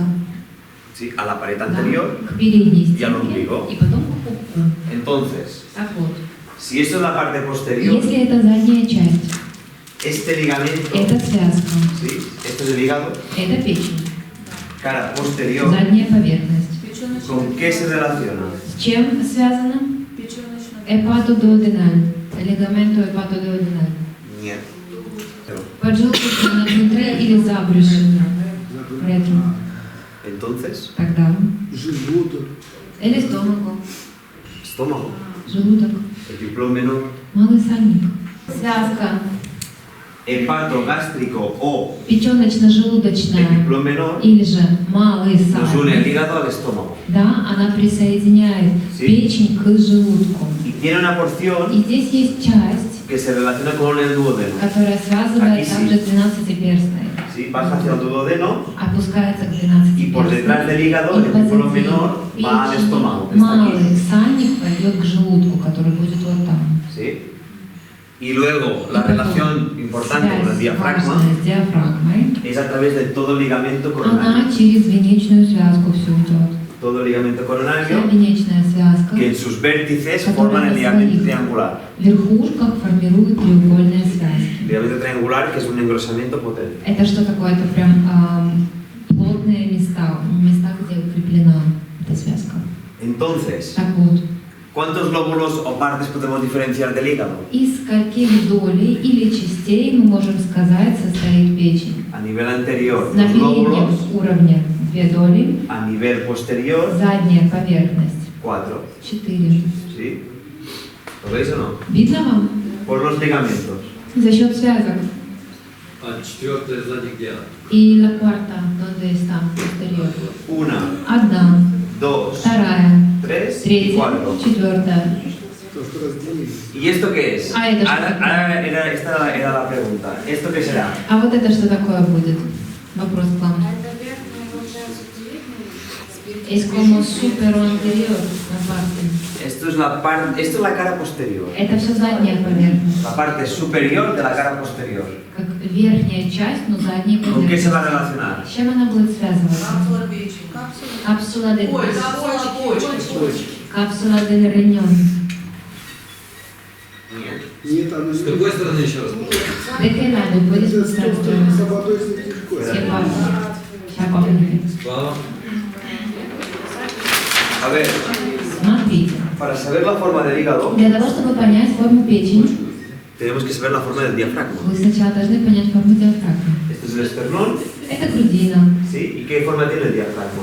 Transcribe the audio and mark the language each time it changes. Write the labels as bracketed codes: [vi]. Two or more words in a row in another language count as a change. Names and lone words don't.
[es] ¿sí? A la pared [ru] да, [es] anterior. [ru] к передней [es] Y al [ru] стенке [es] ombligo. [ru] и потом к пупку. [es] Entonces, [ru] Так вот, [es] si esto es la parte posterior, [ru] если это задняя часть, [es] este ligamento, [ru] это связка, [es] ¿sí? Esto es el hígado, [ru] это печень, [es] cara posterior, [ru] задняя поверхность. [es] ¿con qué se relaciona? [ru] С чем связано? Печёночная. [es] Hepatoduodenal, ligamento hepatoduodenal. [ru] Нет. Поджелудочная внутри или за брюшиной? Ретро. [es] Entonces, [ru] Тогда. Желудок. Или стомаго, [es] estómago, [ru] желудок, [es] el diploma menor, [ru] малый сальник. Связка [es] hepatogástrico o el [ru] печёночно-желудочная [es] diploma menor [ru] или же малый [es] nos une el [ru] сальник. [es] hígado al estómago. [ru] Да, она присоединяет [es] Sí. [ru] печень к желудку. [es] Y tiene una porción [ru] И здесь есть часть, [es] que se relaciona con el duodeno. [ru] которая связывает [es] Aquí sí. [ru] также 12-перстной. [es] ¿Sí? Baja hacia el duodeno [ru] Опускается к [es] y por detrás del [ru] 12-перстной. [es] hígado el diploma menor va al estómago, que está [ru] Малый [es] aquí. [ru] сальник пойдет к желудку, который будет вот там. [es] ¿Sí? Y luego la [ru] Y потом [es] relación importante con el [ru] связь [es] diafragma [ru] важная с диафрагмой. [es] es a través de todo el ligamento coronario. [ru] Она через венечную связку все идет. [es] Todo el ligamento [ru] Вся [es] coronario [ru] венечная связка [es] que en sus vértices [ru] Которая [es] forman el [ru] на [es] ligamento [ru] своих [es] triangular. [ru] в верхушках формирует треугольные связки. [es] Ligamento triangular que es un engrosamiento potente. [ru] Это что такое? Это прям плотные места, места, где укреплена эта связка. [es] Entonces, [ru] Так вот, [es] ¿cuántos lóbulos o partes podemos diferenciar del hígado? [ru] из каких долей или частей мы можем сказать состоит печень? [es] A nivel anterior, [ru] На [es] los [ru] переднем [es] lóbulos, [ru] уровне 2 доли, [es] a nivel posterior, [ru] задняя поверхность [es] 4. [ru] 4. [es] ¿Sí? ¿Lo veis o no? [ru] Видно вам? [es] Por los ligamentos. [ru] За счет связок. А четвертая сзади где? [es] И la cuarta, donde está posterior. Una, [ru] Одна, [es] dos, [ru] вторая, [es] tres y [ru] третья, [es] cuatro. [ru] четвертая. То, что разделили. [es] ¿Y esto qué es? [ru] Ah, это что [es] Ahora esta era la pregunta. ¿Esto qué será? [ru] А вот это что такое будет? Вопрос к вам. [es] Es como supero anterior la parte. Esto es la cara posterior. [ru] Это все задняя поверхность. [es] La parte superior de la cara posterior. [ru] Как верхняя часть, но задняя [es] ¿Con qué se va a [ru] поверхность. [es] relacionar? [ru] С чем она будет связываться? Капсула печени. Капсула. [es] Cápsula del [ru] Ой, капсула почки. [es] Cápsula del riñón. [ru] Нет. Нет, она С другой стороны еще раз. [es] ¿De qué lado puedes [ru] Это [es] mostrar [ru] что, [es] tu [ru] с водой слегка. Все пальцы. Вся поверхность. Справа. [es] A ver, [ru] Смотрите. [es] para saber la forma del hígado, [ru] Для того, чтобы понять форму печени, [es] tenemos que saber la forma del diafragma. [ru] вы сначала должны понять форму диафрагмы. [es] Este es el esternón, [ru] Это грудина. [es] ¿sí? ¿Y qué forma tiene el diafragma?